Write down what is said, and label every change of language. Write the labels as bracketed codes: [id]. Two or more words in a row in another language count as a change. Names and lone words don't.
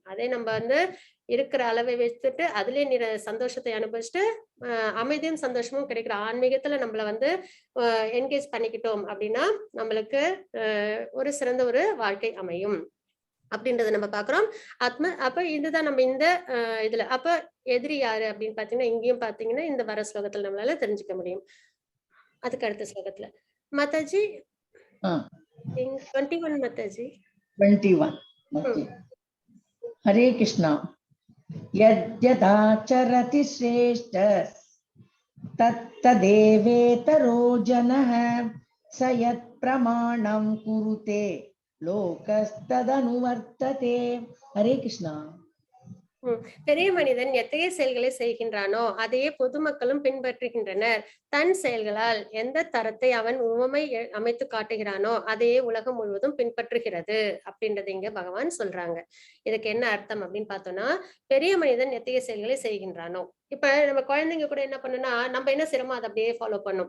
[ta] அதே நம்ம வந்து இருக்கிற அளவை வச்சுட்டு அதுலயே சந்தோஷத்தை அனுபவிச்சுட்டு அமைதியும் சந்தோஷமும் கிடைக்கிற ஆன்மீகத்துல நம்மள வந்து என்கேஜ் பண்ணிக்கிட்டோம் அப்படின்னா நம்மளுக்கு ஒரு சிறந்த ஒரு வாழ்க்கை அமையும் அப்படின்றத நம்ம பாக்குறோம். அப்ப இதுதான் நம்ம இந்த இதுல அப்ப எதிரி யாரு அப்படின்னு பாத்தீங்கன்னா, இங்கேயும் பாத்தீங்கன்னா இந்த வர ஸ்லோகத்துல நம்மளால தெரிஞ்சுக்க முடியும். அதுக்கு அடுத்த ஸ்லோகத்துல மாதாஜி 21 மாதாஜி 21. [en] Okay. Hare Krishna. [sa] यद्यदाचरति श्रेष्ठ तत्तदेवेतरो जनः स यत् प्रमाणं कुरुते लोकस्तदनुवर्तते. हरे कृष्णा. [ta] பெரிய மனிதன் எத்தகைய செயல்களை செய்கின்றானோ அதையே பொதுமக்களும் பின்பற்றுகின்றனர். தன் செயல்களால் எந்த தரத்தை அவன் உவமை அமைத்து காட்டுகிறானோ அதையே உலகம் முழுவதும் பின்பற்றுகிறது அப்படின்றத இங்க பகவான் சொல்றாங்க. இதுக்கு என்ன அர்த்தம் அப்படின்னு பார்த்தோம்னா, பெரிய மனிதன் எத்தகைய செயல்களை செய்கின்றானோ, இப்ப நம்ம குழந்தைங்க கூட என்ன பண்ணுனா, நம்ம என்ன செய்யறோமோ அதை அப்படியே ஃபாலோ பண்ணும்.